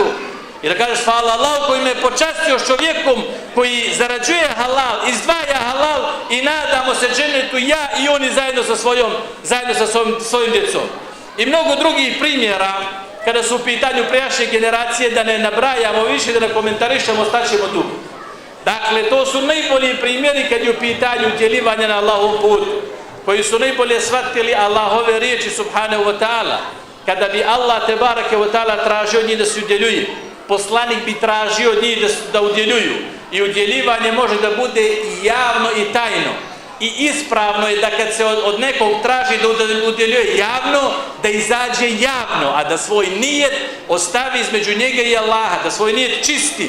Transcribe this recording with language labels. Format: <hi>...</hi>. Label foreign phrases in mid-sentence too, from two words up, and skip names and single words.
<bs>I da kažeš: hvala Allahu koji me počastio s čovjekom koji zarađuje halal, izdvaja halal, i nadamo se džennetu ja i oni zajedno sa svojim djecom. I mnogo drugih primjera kada su u pitanju prijašnje generacije, da ne nabrajamo više, da ne komentarišemo, staćemo tu. Dakle, to su najbolji primjeri kad je u pitanju udjeljivanja na Allahov put, koji su najbolje shvatili Allahove riječi</bs> <ar>سبحانه وتعالى.</ar> <bs>Kada bi Allah</bs> <ar>تبارك وتعالى</ar> <bs>tražio od njih da se udjeljuje, poslanik bi tražio od njih da udjeljuju. I udjeljivanje može da bude i javno i tajno. I ispravno je da kad se od nekog traži da udjeljuje javno, da izađe javno, a da svoj nijet ostavi između njega i Allaha, da svoj nijet čisti.</bs>